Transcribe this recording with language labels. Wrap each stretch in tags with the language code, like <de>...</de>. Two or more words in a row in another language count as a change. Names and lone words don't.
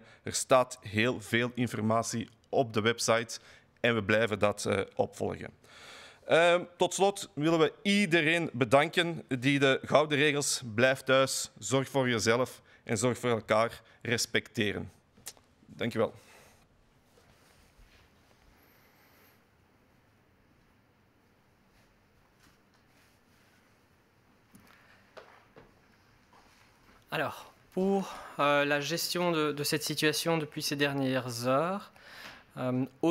<nl>Er staat heel veel informatie op de website en we blijven dat opvolgen. Tot slot willen we iedereen bedanken die de gouden regels blijf thuis, zorg voor jezelf en zorg voor elkaar respecteren. Dank je wel.</nl> <fr>Alors, pour la gestion de cette situation depuis ces dernières heures, au</fr>